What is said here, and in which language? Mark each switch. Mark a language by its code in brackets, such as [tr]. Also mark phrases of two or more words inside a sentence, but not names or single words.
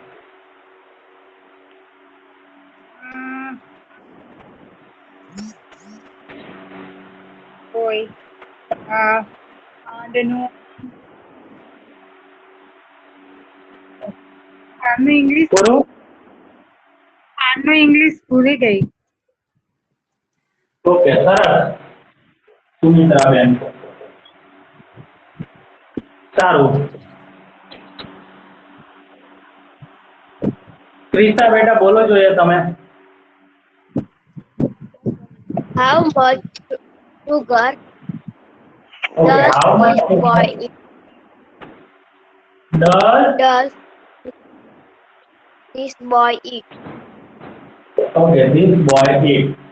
[gu] બોય આંડનું ઇંગ્લિશ ભૂલી ગઈ. ઓકે, સરસ સુમિત્રાબેન. સારું. ક્રિસ્તા બેટા બોલો જોઈએ તમે. [en] How much sugar Okay, how much does this boy eat? Okay, this boy eat.